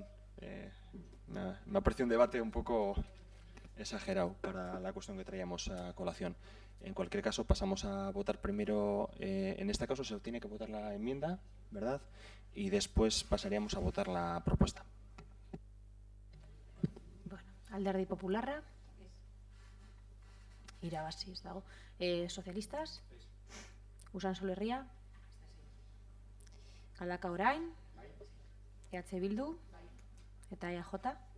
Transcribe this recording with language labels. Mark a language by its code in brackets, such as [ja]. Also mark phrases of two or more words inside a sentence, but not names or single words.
[es] me ha parecido un debate un poco exagerado para la cuestión que traíamos a colación. En cualquier caso, pasamos a votar primero, en este caso se tiene que votar la enmienda, ¿verdad? Y después pasaríamos a votar la propuesta. [eu] Bueno, Alderdi Popularra. Irabazi ez dago. Sozialistas. Usansolo Herria. Galdaka Orain. EH Bildu. Eta EAJ.